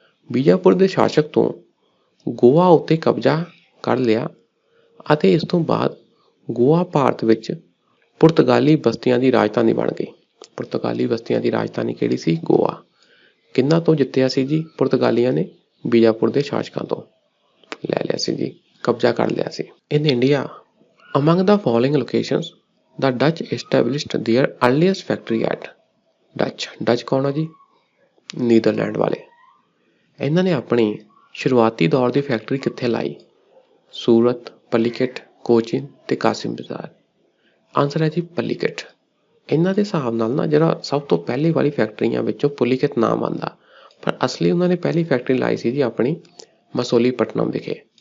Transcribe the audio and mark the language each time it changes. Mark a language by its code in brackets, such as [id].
[pa] ਬੀਜਾਪੁਰ ਦੇ ਸ਼ਾਸਕ ਤੋਂ ਗੋਆ ਉੱਤੇ ਕਬਜ਼ਾ ਕਰ ਲਿਆ ਅਤੇ ਇਸ ਤੋਂ ਬਾਅਦ ਗੋਆ ਭਾਰਤ ਵਿੱਚ ਪੁਰਤਗਾਲੀ ਬਸਤੀਆਂ ਦੀ ਰਾਜਧਾਨੀ ਬਣ ਗਈ। ਪੁਰਤਗਾਲੀ ਬਸਤੀਆਂ ਦੀ ਰਾਜਧਾਨੀ ਕਿਹੜੀ ਸੀ? ਗੋਆ। ਕਿਹਨਾਂ ਤੋਂ ਜਿੱਤਿਆ ਸੀ ਜੀ? ਪੁਰਤਗਾਲੀਆਂ ਨੇ ਬੀਜਾਪੁਰ ਦੇ ਸ਼ਾਸਕਾਂ ਤੋਂ ਲੈ ਲਿਆ ਸੀ ਜੀ, ਕਬਜ਼ਾ ਕਰ ਲਿਆ ਸੀ। [en] In India among the following locations the Dutch established their earliest factory at। [pa] Dutch ਕੌਣ ਆ ਜੀ? ਨੀਦਰਲੈਂਡ ਵਾਲੇ। ਇਹਨਾਂ ਨੇ ਆਪਣੀ ਸ਼ੁਰੂਆਤੀ ਦੌਰ ਦੀ ਫੈਕਟਰੀ ਕਿੱਥੇ ਲਾਈ? ਸੂਰਤ, ਪੱਲੀਕਟ, ਕੋਚੀਨ ਤੇ ਕਾਸਿਮ ਬਾਜ਼ਾਰ। ਆਨਸਰ ਹੈ ਜੀ ਪੱਲੀਕਟ। ਇਹਨਾਂ ਦੇ ਹਿਸਾਬ ਨਾਲ ਨਾ ਜਿਹੜਾ ਸਭ ਤੋਂ ਪਹਿਲੀ ਵਾਲੀ ਫੈਕਟਰੀਆਂ ਵਿੱਚੋਂ ਪੁਲੀਕਟ ਨਾਮ ਆਉਂਦਾ, ਪਰ ਅਸਲੀ ਉਹਨਾਂ ਨੇ ਪਹਿਲੀ ਫੈਕਟਰੀ ਲਾਈ ਸੀ ਜੀ ਆਪਣੀ ਮਸੂਲੀਪਟਨਮ ਵਿਖੇ।